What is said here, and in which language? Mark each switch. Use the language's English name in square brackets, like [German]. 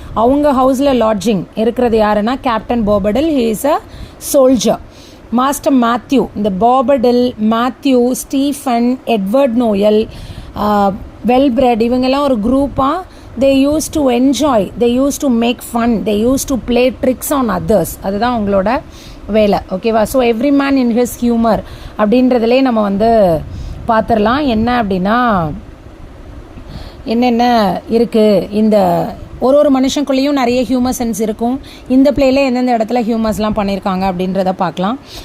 [Tamil] அவங்க ஹவுஸில் லாட்ஜிங் இருக்கிறது யாருன்னா captain பாபடில். [English] He is a soldier. Master Matthew. [Tamil] இந்த பாபடில், மேத்யூ, ஸ்டீஃபன், எட்வர்ட் நோயல், வெல்பிரெட் இவங்கெல்லாம் ஒரு குரூப்பாக [English] they used to enjoy, they used to make fun, they used to play tricks on others. [Tamil] அதுதான் அவங்களோட வேலை. ஓகேவா? So every man in his humour அப்படின்றதுலே நம்ம வந்து பார்த்துடலாம். என்ன அப்படின்னா என்னென்ன இருக்குது, இந்த ஒரு மனுஷனுக்குள்ளேயும் நிறைய ஹியூமர் சென்ஸ் இருக்கும். இந்த பிளேயில் எந்தெந்த இடத்துல ஹியூமர்ஸ்லாம் பண்ணியிருக்காங்க அப்படின்றத பார்க்கலாம்.